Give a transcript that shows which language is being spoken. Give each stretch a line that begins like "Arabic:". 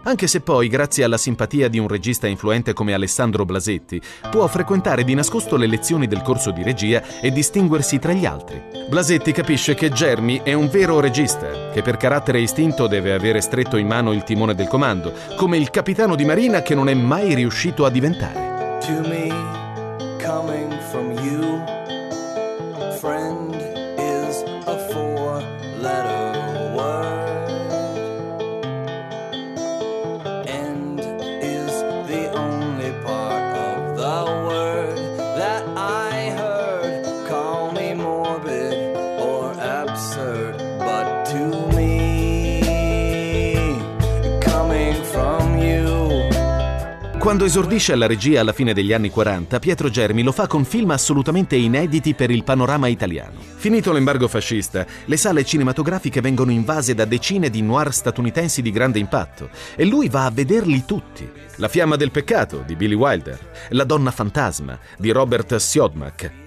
Italian: Anche se poi, grazie alla simpatia di un regista influente come Alessandro Blasetti, può frequentare di nascosto le lezioni del corso di regia e distinguersi tra gli altri. Blasetti capisce che Germi è un vero regista, che per carattere e istinto deve avere stretto in mano il timone del comando, come il capitano di marina che non è mai riuscito a diventare.
English: To me, coming from you. Friend is a four-letter word. End is the only part of the word that I heard. Call me morbid or absurd, but to me, coming from you.
Italian: Quando esordisce alla regia alla fine degli anni 40, Pietro Germi lo fa con film assolutamente inediti per il panorama italiano. Finito l'embargo fascista, le sale cinematografiche vengono invase da decine di noir statunitensi di grande impatto e lui va a vederli tutti. La fiamma del peccato di Billy Wilder, La donna fantasma di Robert Siodmak.